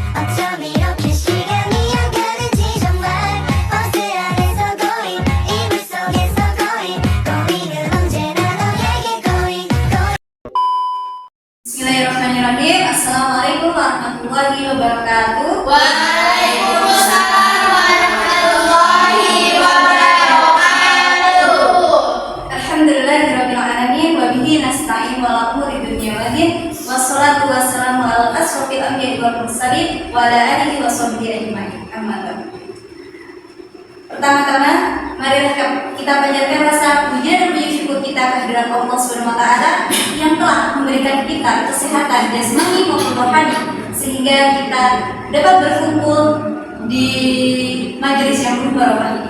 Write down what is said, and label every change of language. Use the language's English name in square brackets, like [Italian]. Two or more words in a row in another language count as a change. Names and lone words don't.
[Korean] 어쩜 이렇게 시간이 안 가는지 정말 버스 안에서 고인 이불 속에서 고인은 언제나 너에게 고인 [Arabic] بسم الله الرحمن الرحيم. السلام عليكم ورحمة الله وبركاته. وعليكم السلام ورحمة الله وبركاته. الحمد لله رب العالمين وبه نستعين وأمور الدنيا والدين. والصلاة والسلام على أشرف الأنبياء والمرسلين وعلى آله وصحبه أجمعين. أما بعد. [Indonesian] Pertama-tama, marilah kita panjatkan rasa puja dan puji syukur kita kehadirat Allah [Arabic] سبحانه وتعالى [Indonesian] yang telah memberikan kita kesehatan jasmani maupun rohani sehingga kita dapat berkumpul di majelis yang penuh barokah ini.